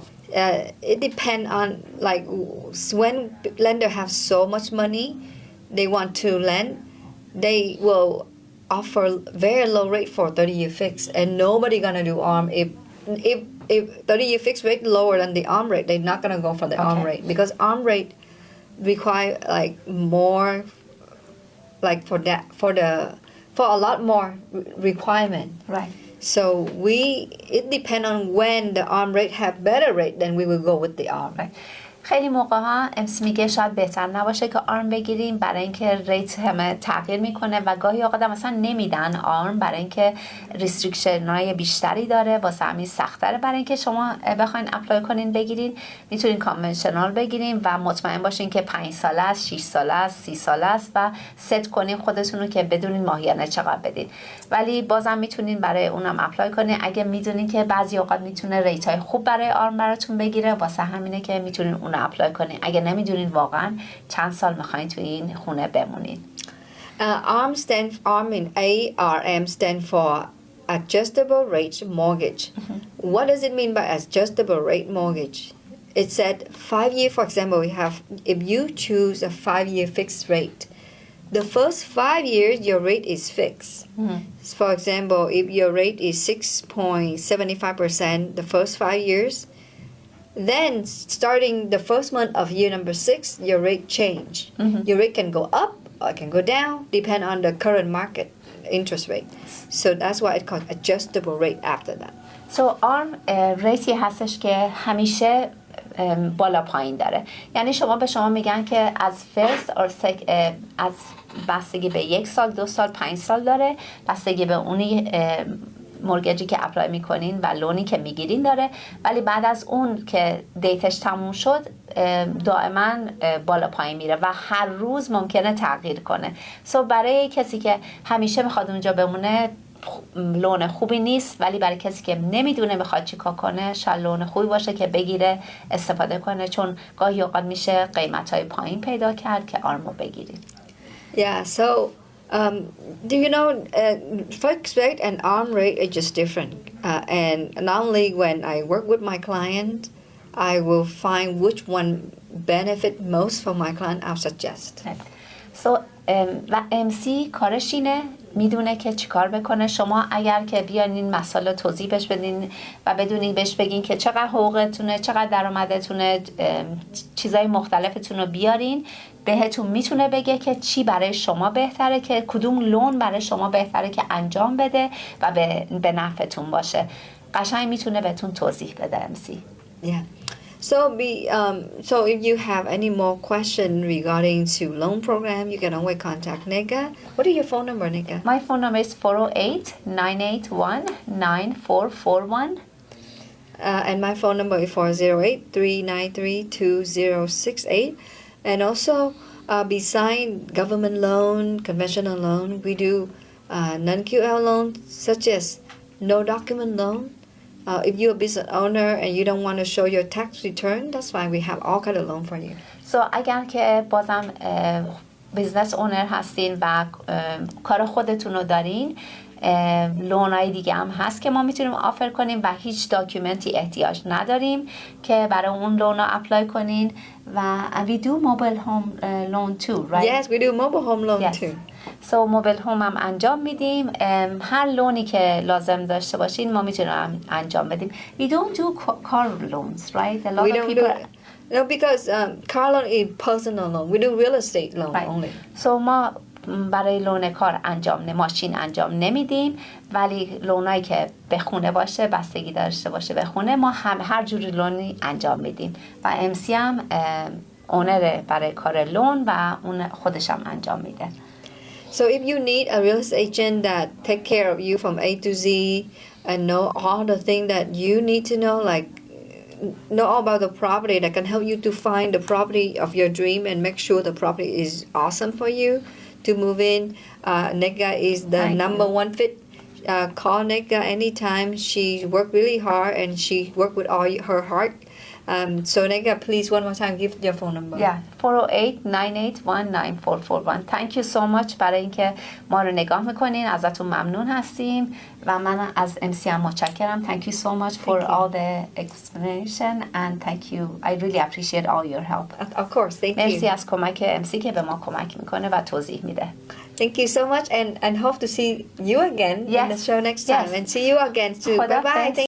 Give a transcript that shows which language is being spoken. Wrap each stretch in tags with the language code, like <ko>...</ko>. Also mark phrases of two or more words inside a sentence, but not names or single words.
<en>It depends on like when lender have so much money, they want to lend, they will offer very low rate for 30-year fix, and nobody gonna do ARM if 30-year fixed rate lower than the ARM rate, they're not gonna go for the ARM rate because ARM rate require like more. Like for a lot more requirement. Right. So it depends on when the ARM rate have better rate, then we will go with the ARM. Right.</en> <fa>خیلی موقع ها امس میگه شاید بهتر نباشه که آرم بگیریم برای اینکه ریت همه تغییر میکنه و گاهی اوقات مثلا نمیدن آرم برای اینکه ریستریکشن های بیشتری داره، واسه همین سخت‌تره برای اینکه شما بخواین اپلای کنین بگیرین. میتونین کانونشنال بگیرین و مطمئن باشین که 5 ساله است، 6 ساله است، 30 ساله است و ست کنین خودتون رو که بدونین ماهیانه چقدر بدین. ولی بازم میتونین برای اونم اپلای کنین اگه میدونین که بعضی اوقات میتونه ریت های خوب برای آرم براتون بگیره، واسه همینه که میتونین اون اپلای کنین اگه نمیدونین واقعا چند سال میخواین توی این خونه بمونین.</fa> <en>ARM in ARM stand for adjustable rate mortgage. What does it mean by adjustable rate mortgage? It said 5 year, for example, we have if you choose a 5-year fixed rate, the first 5 years your rate is fixed. For example, if your rate is 6.75% the first 5 years, then starting the first month of year number 6, your rate change. Your rate can go up or it can go down, depend on the current market interest rate. So that's why it's called adjustable rate after that. So ARM</en> <fa>ریتی هستش که همیشه بالا پایین داره. یعنی شما به شما میگن که از فرست از بستگی به 1 سال 2 سال 5 سال داره، بستگی به اونی مورگجی که اپلای میکنین و لونی که میگیرین داره، ولی بعد از اون که دیتش تموم شد دائما بالا پایین میره و هر روز ممکنه تغییر کنه. برای کسی که همیشه میخواد اونجا بمونه لون خوبی نیست، ولی برای کسی که نمیدونه میخواد چیکار کنه شاید لون خوبی باشه که بگیره استفاده کنه، چون گاهی اوقات میشه قیمت‌های پایین پیدا کرد که آرمو بگیرید.</fa> <en>Yeah, so do you know, fixed rate and arm rate are just different. And normally when I work with my client, I will find which one benefit most for my client, I'll suggest.</en> <fa>و MC کارش اینه، میدونه که چیکار بکنه. شما اگر که بیان این مسائل توضیح بهش بدین و بدونین بهش بگین که چقدر حقوقتونه، چقدر درآمدتونه، چیزای مختلفتون رو بیارین، بهتون میتونه بگه که چی برای شما بهتره، که کدوم لون برای شما بهتره که انجام بده و به نفعتون باشه. قشنگ میتونه بهتون توضیح بده MC.</fa> <en>Yeah. So if you have any more question regarding to loan program, you can always contact Nega. What is your phone number, Nega? My phone number is 408-981-9441. And my phone number is 408-393-2068. And also, beside government loan, conventional loan, we do non-QL loans such as no document loan. If you're a business owner and you don't want to show your tax return, that's fine. We have all kind of loan for you.</en> <fa>اگر که بازم</fa> <en>business owner</en> <fa>هستین و کار خودتون رو دارین، لونای دیگه هم هست که ما میتونیم آفر کنیم و هیچ داکیومنتی احتیاج نداریم که برای اون لون رو اپلای کنین. و</fa> <en>we do mobile home loan too, right? Yes, we do mobile home loan too. mobile home</en> <fa>هم انجام میدیم. هر لونی که لازم داشته باشین ما میتونیم انجام بدیم.</fa> <en>We don't do car loans, right? A lot We of don't people... No, because car loan is personal loan. We do real estate loan only.</en> <fa>ما برای لون کار ماشین انجام نمیدیم، ولی لونایی که به خونه باشه، بستگی داشته باشه به خونه، ما هم هر جوری لونی انجام میدیم و MC هم اونر برای کار لون و اون خودش هم انجام میده.</fa> <en>So if you need a real estate agent that take care of you from A to Z and know all the things that you need to know, like know all about the property that can help you to find the property of your dream and make sure the property is awesome for you to move in, Nega is the number one fit. Call Nega anytime. She worked really hard and she worked with all her heart. So Nega, please one more time give your phone number. Yeah, 408-981-9441. Thank you so much</en> <fa>برای اینکه ما رو نگاه میکنین. ازتون ممنون هستیم و من از MC هم متشکرم.</fa> <en>Thank you so much for all the explanation and thank you. I really appreciate all your help. Of course, thank you.</en> <fa>مرسی از کمک MC که به ما کمک میکنه و توضیح میده.</fa> <en>Thank you so much and hope to see you again in the show next time and see you again too. Bye bye.</en>